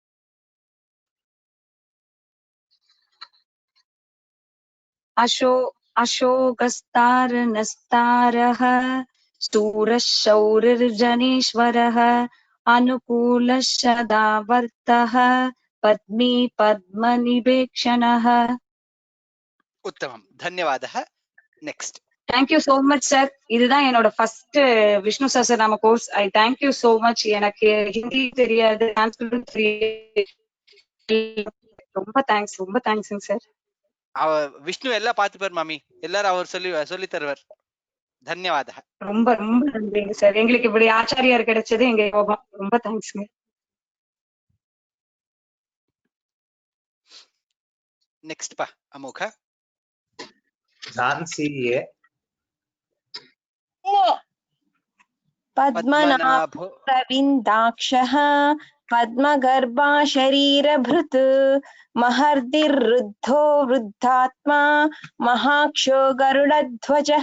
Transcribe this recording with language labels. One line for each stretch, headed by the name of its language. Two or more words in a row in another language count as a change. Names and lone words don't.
Sanskrit: अशोकस्तारनस्तारः शूरः शौरिर्जनेश्वरः अनुकूलः सदावर्तः पद्मी पद्मनिवेक्षणः। उत्तमं, धन्यवादः। नेक्स्ट.
English: thank you so much sir.
Tamil: இதுதான் என்னோட ஃபர்ஸ்ட் விஷ்ணு சஹஸ்ரநாம கோர்ஸ்.
English: I thank you so much.
Tamil: எனக்கு ஹிந்தி தெரியாது, சான்ஸ்கிரிட் தெரியாது. ரொம்ப தேங்க்ஸ்ங்க சார். விஷ்ணு எல்லாம் பார்த்துப்பார் மாமி, எல்லாரும் அவர் சொல்லி தருவார்.
Sanskrit: धन्यवादः.
Tamil: ரொம்ப நன்றிங்க சார். எங்களுக்கு இப்படி ஆச்சாரியார் கிடைச்சது எங்க யோகம். ரொம்ப தேங்க்ஸ்ங்க. நெக்ஸ்ட் பா அமோக். झांसी ये
Sanskrit: पद्मनाभो प्रविन्दाक्षः पद्मगर्भा शरीरभृत् महर्दिर्रुद्धो वृद्धात्मा महाक्षो गरुडध्वजः।